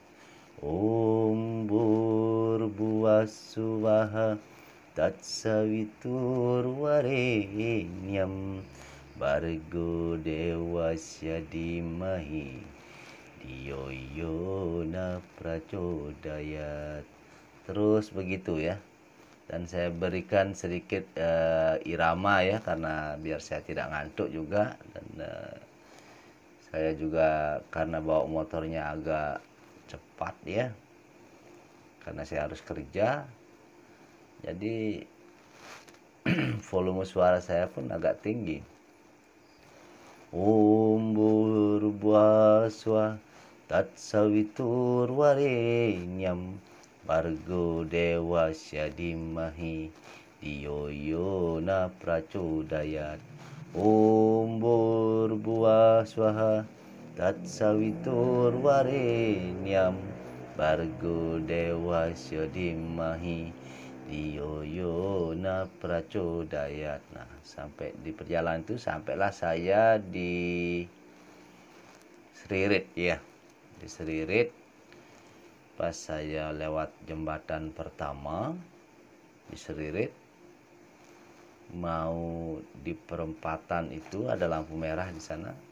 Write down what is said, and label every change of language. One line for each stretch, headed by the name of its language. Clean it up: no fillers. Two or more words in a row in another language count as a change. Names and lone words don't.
Sanskrit: ॐ भूर्भुवः स्वः तत्सवितुर्वरेण्यं भर्गो देवस्य धीमहि धियो यो नः प्रचोदयात्.
Indonesian: Terus begitu ya. Dan saya berikan sedikit irama ya, karena biar saya tidak ngantuk juga. Dan saya juga karena bawa motornya agak cepat ya, karena saya harus kerja, jadi volume suara saya pun agak tinggi.
Sanskrit: ॐ भूर्भुव तत्सवितुर् वरेण्यं भर्गो देवस्य धीमहि धियो यो नः प्रचोदयात्. ॐ भूर्भुव तत्सवितुर् वरेण्यं भर्गो देवस्य धीमहि धियो यो नः प्रचोदयात्.
Indonesian: Nah, sampai di perjalanan itu sampailah saya di Seririt ya. Di Seririt, pas saya lewat jembatan pertama di Seririt, mau di perempatan itu ada lampu merah di sana.